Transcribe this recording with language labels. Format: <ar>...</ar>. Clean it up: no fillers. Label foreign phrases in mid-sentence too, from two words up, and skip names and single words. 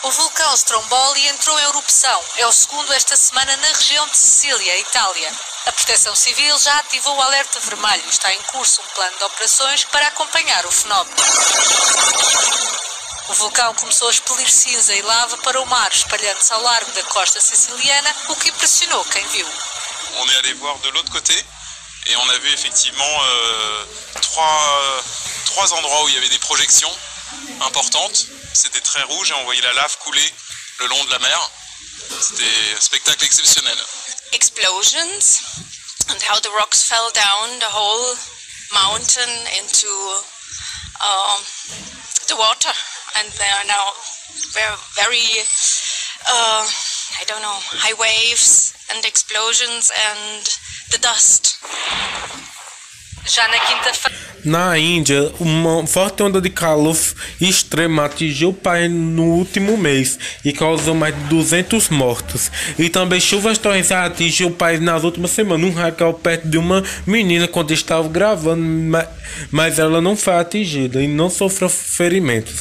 <pt>O vulcão Stromboli entrou em erupção. É o segundo esta semana na região de Sicília, Itália. A Proteção Civil já ativou o alerta vermelho e está em curso um plano de operações para acompanhar o fenómeno. O vulcão começou a expelir cinza e lava para o mar, espalhando-se ao largo da costa siciliana, o que impressionou quem viu.</pt> <fr>On est allé voir de l'autre côté et on a vu effectivement trois endroits où il y avait des projections importantes. C'était très rouge et on voyait la lave couler le long de la mer. C'était un spectacle exceptionnel.</fr> <en>Explosions and how the rocks fell down the whole mountain into the water, and there are now very high waves and explosions and the dust.</en> <pt>Já na quinta-feira. Na Índia, uma forte onda de calor extremo atingiu o país no último mês e causou mais de 200 mortos. E também chuvas torrenciais atingiram o país nas últimas semanas. Um raio perto de uma menina quando estava gravando, mas ela não foi atingida e não sofreu ferimentos.</pt>